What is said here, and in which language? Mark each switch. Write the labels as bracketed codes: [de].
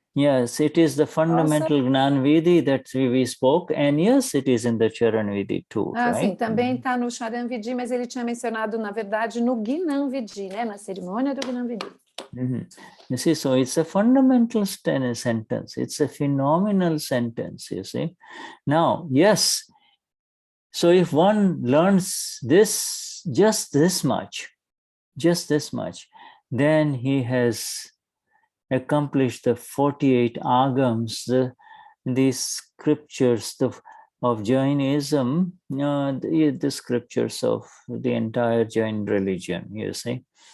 [en] Yes, it is the fundamental Gnan Vidhi that we spoke, and yes, it is in the Charan Vidhi too, right? [pt] Sim, também está no Charan Vidhi, mas ele tinha mencionado, na verdade, no Gnan Vidhi, né? Na cerimônia do Gnan Vidhi. [en] You see, so it's a fundamental sentence. It's a phenomenal sentence, you see. Now, yes, so if one learns this, just this much, then he has accomplished the 48 agams, the scriptures of Jainism, the scriptures of the entire Jain religion, you see.